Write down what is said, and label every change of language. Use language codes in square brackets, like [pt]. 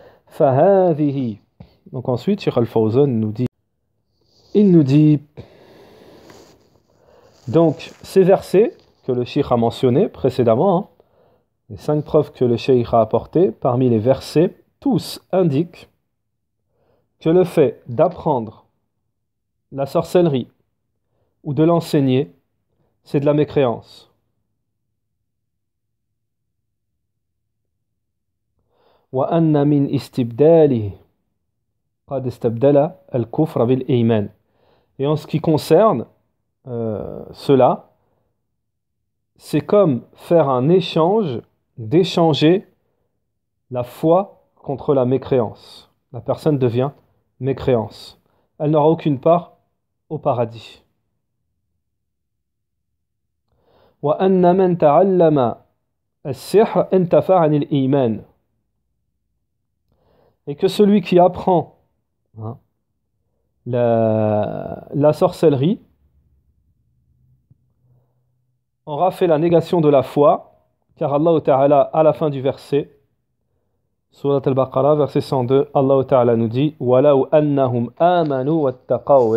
[fr] Fahadihi. Donc ensuite, Cheikh Al-Fawzan nous dit, il nous dit, donc ces versets que le Cheikh a mentionnés précédemment, hein, les 5 preuves que le Cheikh a apportées, parmi les versets, tous indiquent que le fait d'apprendre la sorcellerie ou de l'enseigner, c'est de la mécréance. [ar] وأن من استبداله قد استبدل الكفر بالإيمان. [fr] Et en ce qui concerne cela, c'est comme faire un échange, d'échanger la foi contre la mécréance. La personne devient mécréance. Elle n'aura aucune part au paradis. [ar] وأن من تعلم السحر انتفع عن الإيمان. [fr] Et que celui qui apprend, hein, la sorcellerie aura fait la négation de la foi, car Allah Ta'ala, à la fin du verset, Surat al-Baqarah, verset 102, Allah Ta'ala nous dit [ar] Walau annahum amanu wattaqaw.